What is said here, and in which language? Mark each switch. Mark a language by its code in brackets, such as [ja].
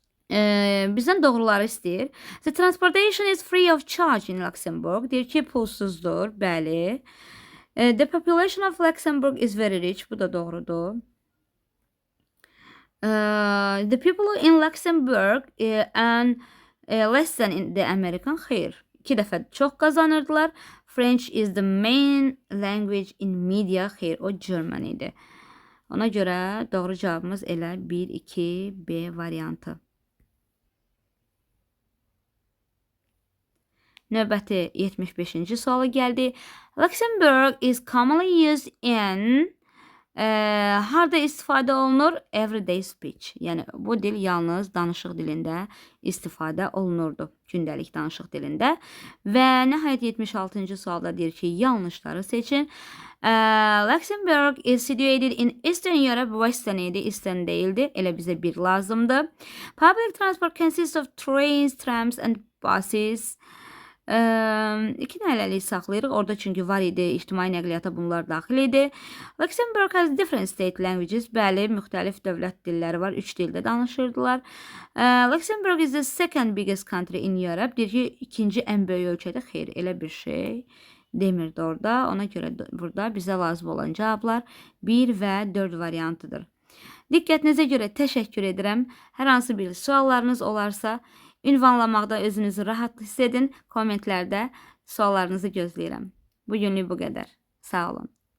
[az] Bizdən doğruları istəyir. [en] The transportation is free of charge in Luxembourg. [az] Deyir ki, pulsuzdur, bəli. [en] The population of Luxembourg is very rich. [az] Bu da doğrudur. [en] The people in Luxembourg earn less than in the American. Xeyr. [az] 2 dəfə çox qazanırdılar. [en] French is the main language in media. [az] Xeyr, o German idi. Ona görə doğru cavabımız elə 1, 2, B variantı. Növbəti 75-ci suala gəldi. [en] Luxembourg is commonly used in [az] harda istifadə olunur? [en] Everyday speech. [az] Yəni, bu dil yalnız danışıq dilində istifadə olunurdu. Gündəlik danışıq dilində. Və nəhayət 76-cı sualda deyir ki, yanlışları seçin. [en] Luxembourg is situated in Eastern Europe. [az] Western idi, Eastern deyildi. Elə bizə bir lazımdır. [en] Public transport consists of trains, trams and buses. [az] 2 hələlik saxlayırıq. Orada çünki var idi, ictimai nəqliyyata bunlar daxil idi. [en] Luxembourg has different state languages. [az] Bəli, müxtəlif dövlət dilləri var. 3 dildə danışırdılar. [en] Luxembourg is the second biggest country in Europe. [az] Deyir ki, ikinci ən böyük ölkədə. Xeyr, elə bir şey demirdi orada. Ona görə burada bizə lazım olan cavablar 1 və 4 variantıdır. Diqqətinizə görə təşəkkür edirəm. Hər hansı bir suallarınız olarsa, ünvanlamaqda özünüzü rahat hiss edin. Kommentlərdə suallarınızı gözləyirəm. Bugünlük bu qədər. Sağ olun.